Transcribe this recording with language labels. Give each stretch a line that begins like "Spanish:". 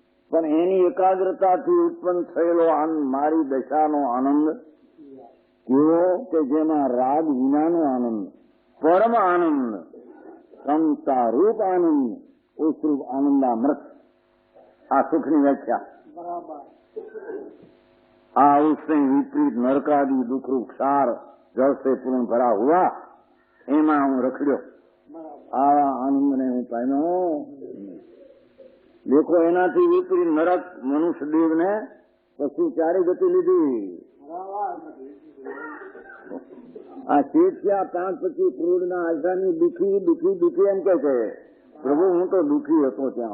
Gujarati: પણ એની એકાગ્રતાથી ઉત્પન્ન થયેલો આનંદ મારી દશાનો આનંદ કેવો કે જેમાં રાગ વિનાનો આનંદ, પરમ આનંદ, સંસાર રૂપ આનંદ, ઉસરૂપ આનંદામૃત. આ સુખની વ્યાખ્યા.
Hindi: આ उससे विपरीत नरकादि दुख रूप क्षार जल से पूर्ण भरा हुआ,
Gujarati: એમાં હું રખડ્યો, આવા આનંદને હું પામ્યો. દેખો, એનાથી વિપરીત નરક મનુષ્ય દેવને પછી ચારે ગતિ લીધી. આ શેઠિયા 5-25 આશાની દુખી દુખી દુખી એમ કે છે, પ્રભુ હું તો દુખી હતો ત્યાં.